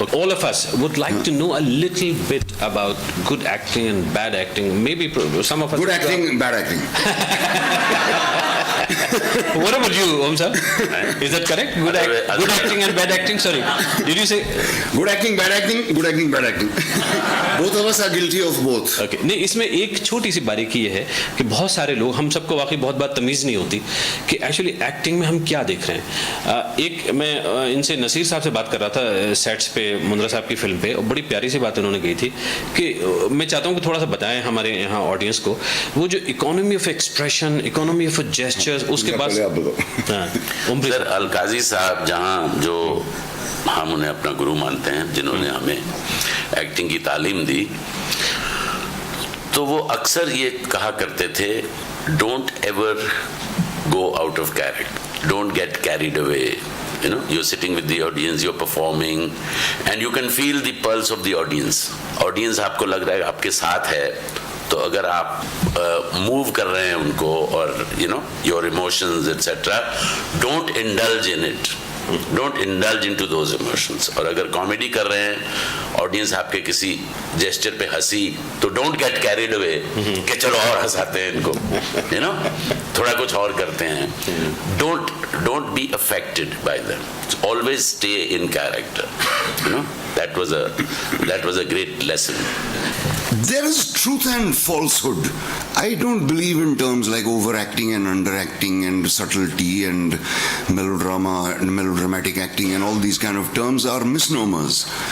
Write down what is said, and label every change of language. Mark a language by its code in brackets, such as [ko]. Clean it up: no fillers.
[en] All of us would like to know a little bit about good acting and bad acting. Maybe some of us. Good acting, bad acting. What about you, Om sir? Is that correct? Good acting and bad acting? Sorry. Did you say? Good acting, bad acting, good acting, bad acting. Both of us are guilty of both. Okay. [hi] नहीं, इसमें एक छोटी सी बारीकी ये है कि बहुत सारे लोग, हम सबको वाकई बहुत बार तमीज़ नहीं होती कि एक्चुअली एक्टिंग में हम क्या देख रहे हैं. एक मैं इनसे नसीर साहब से बात कर रहा था सेट्स पे मुंद्रा साहब की फिल्म पे, और बड़ी प्यारी सी बात उन्होंने कही थी कि मैं चाहता हूँ कि थोड़ा सा बताएं हमारे यहाँ ऑडियंस को वो जो [en] economy of expression, economy of gestures, [hi] उसके बाद सर अलकाजी साहब जहाँ जो हम उन्हें अपना गुरु मानते हैं, जिन्होंने हमें एक्टिंग की तालीम दी, तो वो अक्सर ये कहा करते थे, [en] Don't ever go out of character, don't get carried away. You're sitting with the audience, you're performing, and you can feel the pulse of the audience. [hi] Audience आपको लग रहा है आपके साथ है, तो अगर आप मूव कर रहे हैं उनको और [en] your emotions etc, don't indulge in it. Don't indulge into those emotions. [hi] और अगर कॉमेडी कर रहे हैं, ऑडियंस आपके किसी जेस्चर पे हंसी, तो [en] don't get carried away [hi] कि चलो और हंसाते हैं इनको, थोड़ा कुछ और करते हैं. [en] Don't be affected by them. Always stay in character. That was a great lesson. There is truth and falsehood. I don't believe in terms like overacting and underacting and subtlety and melodrama and melodramatic acting, and all these kind of terms are misnomers.